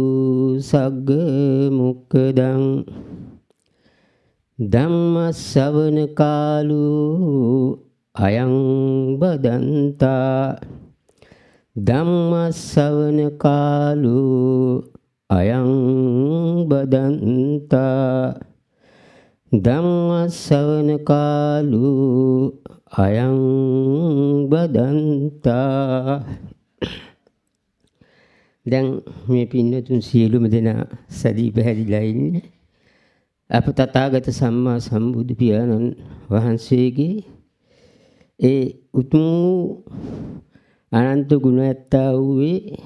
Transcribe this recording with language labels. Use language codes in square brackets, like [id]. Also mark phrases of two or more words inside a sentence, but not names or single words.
[pi] सग्गमुक्तं धम्मश्रवणकालो अयं बदन्ता धम्मश्रवणकालो अयं बदन्ता धम्मश्रवणकालो अयं बदन्ता. [si] දැන් මේ පින්නතුන් සියලුම දෙනා සදී පැහැදිලා ඉන්නේ අප තථාගත සම්මා සම්බුදු පියාණන් වහන්සේගේ ඒ උතුම් අනන්ත ගුණ ඇත්තා වූ